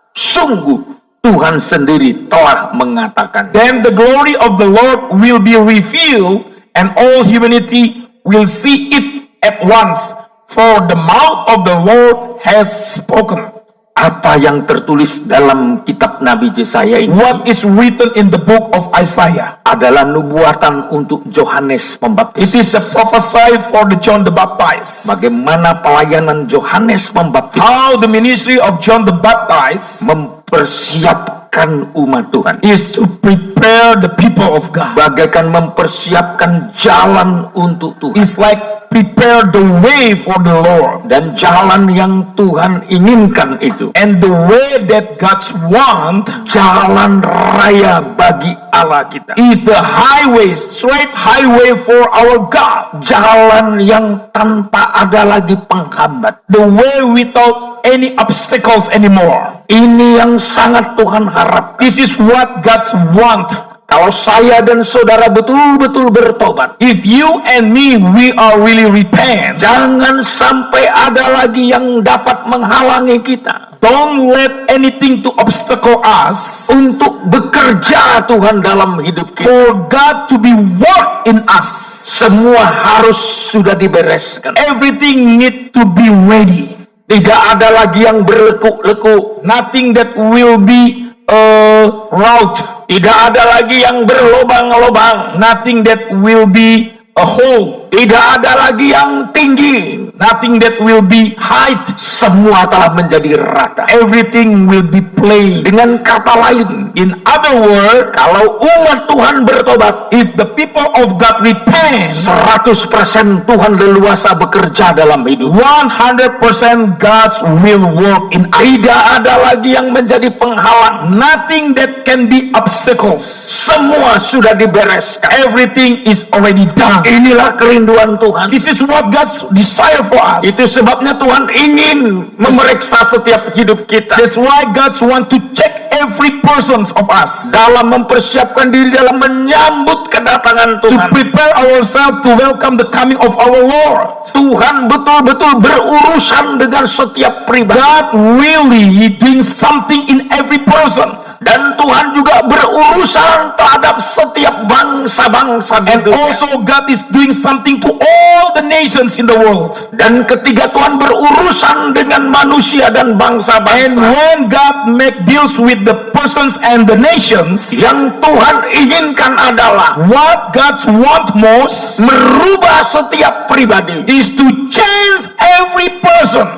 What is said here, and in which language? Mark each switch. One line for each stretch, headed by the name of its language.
Indonesian: Sungguh Tuhan sendiri telah mengatakan.
English: then the glory of the Lord will be revealed, and all humanity will see it at once, for the mouth of the Lord has spoken.
Indonesian: Apa yang tertulis dalam kitab Nabi Yesaya ini
English: What is written in the book of Isaiah?
Indonesian: adalah nubuatan untuk Yohanes
English: It
Indonesian: Pembaptis.
English: is the prophecy for the John the Baptist.
Indonesian: Bagaimana pelayanan Yohanes Pembaptis
English: How the ministry of John the Baptist
Indonesian: mempersiapkan umat Tuhan,
English: is to prepare the people of God.
Indonesian: bagaikan mempersiapkan jalan untuk Tuhan.
English: It's like prepare the way for the Lord.
Indonesian: Dan jalan yang Tuhan inginkan itu
English: And the way that God's want
Indonesian: jalan raya bagi Allah kita.
English: is the highway, straight highway for our God.
Indonesian: Jalan yang tanpa ada lagi penghambat.
English: The way without any obstacles anymore.
Indonesian: Ini yang sangat Tuhan harapkan.
English: This is what God's want.
Indonesian: Kalau saya dan saudara betul-betul bertobat,
English: If you and me, we are really repent,
Indonesian: jangan sampai ada lagi yang dapat menghalangi kita
English: don't let anything to obstacle us
Indonesian: untuk bekerja Tuhan dalam hidup kita.
English: for God to be work in us.
Indonesian: Semua harus sudah dibereskan.
English: Everything need to be ready.
Indonesian: Tidak ada lagi yang berlekuk-lekuk.
English: Nothing that will be route.
Indonesian: Tidak ada lagi yang berlobang-lobang.
English: Nothing that will be a hole.
Indonesian: Tidak ada lagi yang tinggi.
English: Nothing that will be height.
Indonesian: Semua telah menjadi rata.
English: Everything will be plain.
Indonesian: Dengan kata lain,
English: In other words,
Indonesian: kalau umat Tuhan bertobat,
English: if the people of God repent,
Indonesian: 100% Tuhan leluasa bekerja dalam hidup.
English: 100% God will work in us.
Indonesian: Tidak ada lagi yang menjadi penghalang.
English: Nothing that can be obstacles.
Indonesian: Semua sudah dibereskan.
English: Everything is already done.
Indonesian: Inilah kerinduan Tuhan.
English: This is what God's desire for us.
Indonesian: Itu sebabnya Tuhan ingin memeriksa setiap hidup kita.
English: That's why God want to check every person of us.
Indonesian: Dalam mempersiapkan diri dalam menyambut kedatangan
English: To
Indonesian: Tuhan.
English: prepare ourselves to welcome the coming of our Lord.
Indonesian: Tuhan betul-betul berurusan dengan setiap pribadi.
English: God really doing something in every person.
Indonesian: Dan Tuhan juga berurusan terhadap setiap bangsa-bangsa di
English: And
Indonesian: dunia.
English: also God is doing something to all the nations in the world.
Indonesian: Dan ketika Tuhan berurusan dengan manusia dan
English: And
Indonesian: bangsa-bangsa,
English: when God make deals with the persons and the nations,
Indonesian: yang Tuhan inginkan adalah
English: what God want most
Indonesian: merubah setiap pribadi,
English: is to change every person.